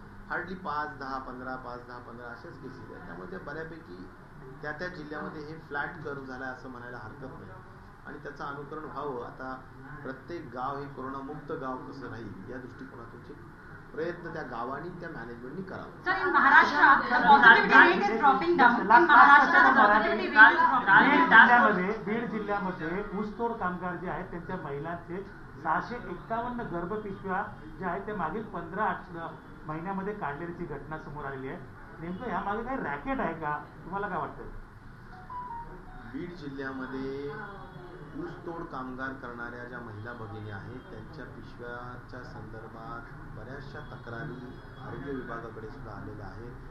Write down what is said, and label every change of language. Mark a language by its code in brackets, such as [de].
[mr] Hardly 5, 10, 15, 5, 10, 15 अशाच cases आहेत. त्यामुळे ते बऱ्यापैकी त्या जिल्ह्यामध्ये हे फ्लॅट कर्व झाला असं म्हणायला हरकत नाही. आणि त्याचं अनुकरण व्हावं, आता प्रत्येक गाव हे कोरोनामुक्त गाव कसं राहील या दृष्टिकोनातूनचे प्रयत्न त्या गावांनी त्या मॅनेजमेंटनी करावं. [en] Sir, in Maharashtra, the positivity rate is dropping down. In Maharashtra, the positivity rate is dropping down. [mr] Beed जिल्ह्यामध्ये ऊसतोड कामगार जे आहेत त्यांच्या महिलांचे 651 गर्भपिशव्या ज्या आहेत त्या मागील 15 महिन्यामध्ये काढण्याची घटना समोर आलेली आहे. नेमकं ह्यामागे काही रॅकेट आहे का, तुम्हाला काय वाटतं? बीड जिल्ह्यामध्ये ऊसतोड कामगार करणाऱ्या ज्या महिला भगिनी आहेत त्यांच्या पिशव्याच्या संदर्भात बऱ्याचशा तक्रारी आरोग्य विभागाकडे सुद्धा आलेल्या आहेत.